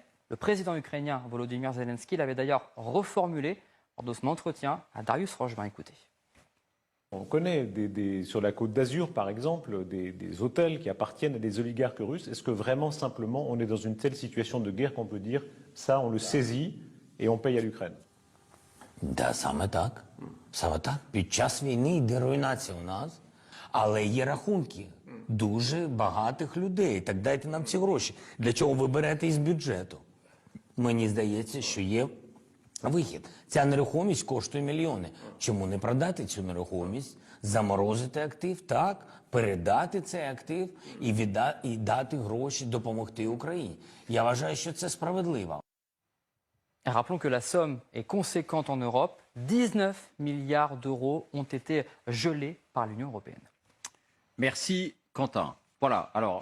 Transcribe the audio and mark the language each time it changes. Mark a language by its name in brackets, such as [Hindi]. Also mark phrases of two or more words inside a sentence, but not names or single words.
[French] Le président ukrainien Volodymyr Zelensky l'avait d'ailleurs reformulé lors de son entretien à Darius Rochebin. Écoutez. On connaît sur la côte d'Azur, par exemple, des hôtels qui appartiennent à des oligarques russes. Est-ce que vraiment, simplement, on est dans une telle situation de guerre qu'on peut dire ça, on le saisit et on paye à l'Ukraine? [Ukrainian] Да, саме так. Саме так. Під час війни йде руйнація у нас, але є рахунки дуже багатих людей. Так дайте нам ці гроші. Для чого ви берете із бюджету? Мені здається, що є вихід. Ця нерухомість коштує мільйони. Чому не продати цю нерухомість, заморозити актив, так, передати цей актив і дати гроші, допомогти Україні? Я вважаю, що це справедливо. [French] Rappelons que la somme est conséquente en Europe. 19 milliards d'euros ont été gelés par l'Union européenne. Merci Quentin. Voilà, alors